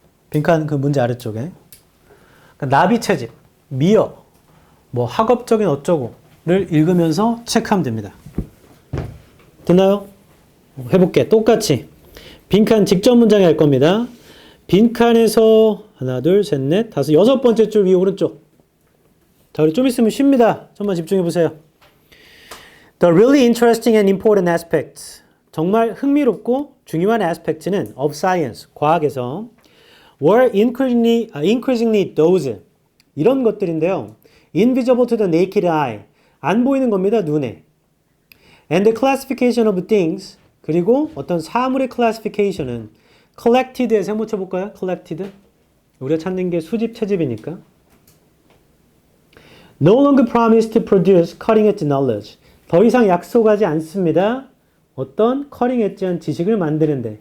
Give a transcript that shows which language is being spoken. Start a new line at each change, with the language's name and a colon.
Korean: 빈칸 그 문제 아래쪽에 그러니까 나비 채집, mere 뭐 학업적인 어쩌고를 읽으면서 체크하면 됩니다. 됐나요? 해볼게. 똑같이 빈칸 직접 문장에 할 겁니다. 빈칸에서 하나, 둘, 셋, 넷, 다섯, 여섯 번째 줄 위 오른쪽. 자, 우리 좀 있으면 쉽니다. 좀만 집중해 보세요.
English: The really interesting and important aspects.
Korean: 정말 흥미롭고 중요한 aspect는
English: of science,
Korean: 과학에서
English: were increasingly those.
Korean: 이런 것들인데요.
English: invisible to the naked eye.
Korean: 안 보이는 겁니다, 눈에.
English: And the classification of things.
Korean: 그리고 어떤 사물의 classification은 collected에서 한번 쳐볼까요?
English: collected.
Korean: 우리가 찾는 게 수집, 채집이니까.
English: No longer promise to produce cutting edge knowledge.
Korean: 더 이상 약속하지 않습니다. 어떤 cutting edge한 지식을 만드는데.